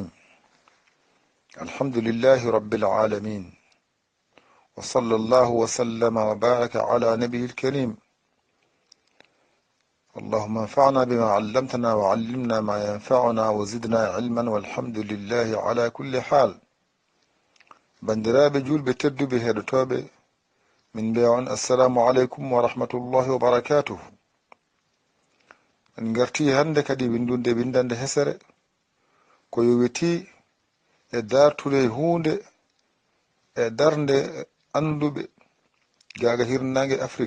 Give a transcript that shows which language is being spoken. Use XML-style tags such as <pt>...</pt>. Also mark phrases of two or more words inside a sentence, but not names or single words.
<ar>الحمد لله رب العالمين، وصلى الله وسلم وبارك على نبيه الكريم. اللهم انفعنا بما علمتنا وعلمنا ما ينفعنا وزدنا علما والحمد لله على كل حال.</ar> <ff>bandiraɓe julɓe tedduɓe heɗotoɓe, min mbiya on</ff> <ar>السلام عليكم ورحمة الله وبركاته.</ar> <ff>en garti hande kadi windande hesere ko yowiti e dartude hunde e darnde anduɓe gaga hirnangue Afrique.</ff>